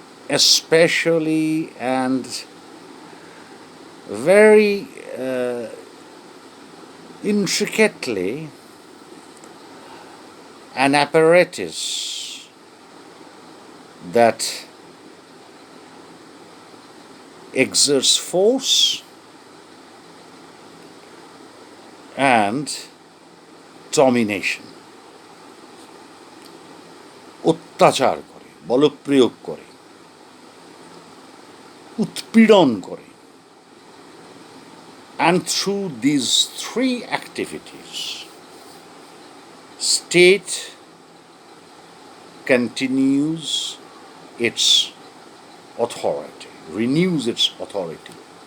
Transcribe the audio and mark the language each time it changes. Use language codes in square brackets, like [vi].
[en] especially and very intricately an apparatus that exerts force and domination. [bn] অত্যাচার করে, বলপ্রয়োগ করে, উৎপীড়ন করে. [en] And through these three activities, state continues its authority, renews its authority.